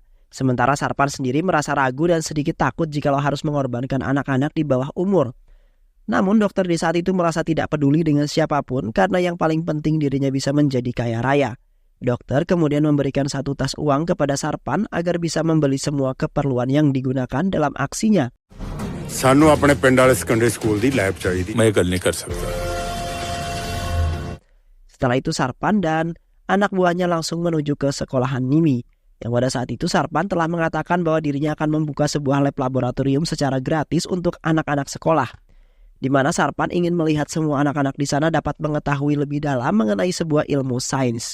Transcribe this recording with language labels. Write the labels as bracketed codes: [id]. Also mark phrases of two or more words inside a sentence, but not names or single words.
[id] Sementara Sarpan sendiri merasa ragu dan sedikit takut jikalau harus mengorbankan anak-anak di bawah umur. Namun dokter di saat itu merasa tidak peduli dengan siapapun karena yang paling penting dirinya bisa menjadi kaya raya. Dokter kemudian memberikan satu tas uang kepada Sarpan agar bisa membeli semua keperluan yang digunakan dalam aksinya. [pa] ਸਾਨੂੰ ਆਪਣੇ ਪਿੰਡ ਵਾਲੇ [en] secondary school [pa] ਦੀ ਲੈਬ ਚਾਹੀਏ. ਮੈਂ ਗੱਲ ਨਹੀਂ ਕਰ ਸਕਦਾ. [id] Setelah itu Sarpan dan anak buahnya langsung menuju ke sekolahan Nimi. Yang pada saat itu Sarpan telah mengatakan bahwa dirinya akan membuka sebuah lab laboratorium secara gratis untuk anak-anak sekolah, di mana Sarpan ingin melihat semua anak-anak di sana dapat mengetahui lebih dalam mengenai sebuah ilmu sains.